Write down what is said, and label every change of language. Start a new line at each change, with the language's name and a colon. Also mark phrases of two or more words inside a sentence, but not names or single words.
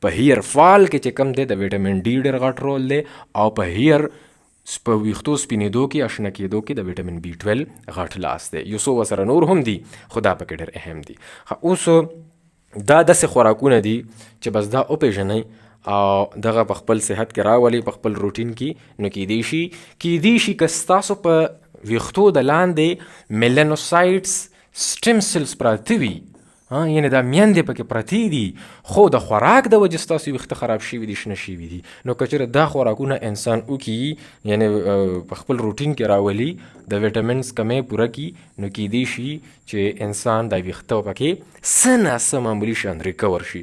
Pashto: په هیر فال کې چې کم دی د ویټامین ډي ډېر غټ رول دی او په هیر په ویښتو سپینېدو کې اشنه کېدو کې د ویټامین بي 12 غټ لاس دی. یو څو ورسره نور هم دي خو دا پکې ډېر اهم دي. اوس دا داسې خوراکونه دي چې بس دا وپېژنئ او دغه په خپل صحت کې راولي، په خپل روټین کې. نو کیدی شي که ستاسو په ویښتو د لاندې
English: melanocytes stem cells
Pashto: پراته وي، یعنی دا میندې پکې پرتې دي خو د خوراک د وجې ستاسو ویښته خراب شوي دي، شنه شوي دي. نو که چېرې دا خوراکونه انسان وکړي یعنی په خپل روټین کې راولي، د ویټامینز کمی پوره کړي، نو کیدی شي چې انسان دا ویښته پکې څه نه څه معمولي شان ریکور شي.